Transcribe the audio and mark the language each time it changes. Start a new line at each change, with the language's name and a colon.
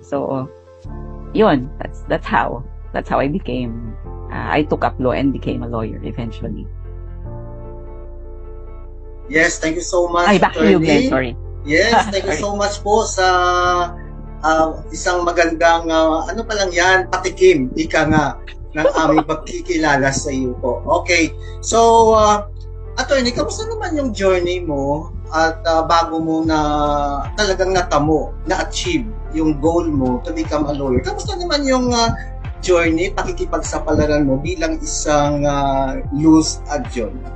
English: So yun, that's how I became I took up law and became a lawyer eventually. Yes, thank you so much. Ay, back to you, Glenn. Sorry.
Filipino: Yes,
English: thank you so much
Filipino: po sa isang magandang, patikim, ika nga, ng aming pagkikilala sa iyo po. Okay, so, Attorney, kamusta naman yung journey mo at bago mo na talagang natamo, na-achieve yung goal mo
English: to become a lawyer?
Filipino: Kamusta naman yung journey, pakikipagsapalaran mo bilang isang Luz Adion?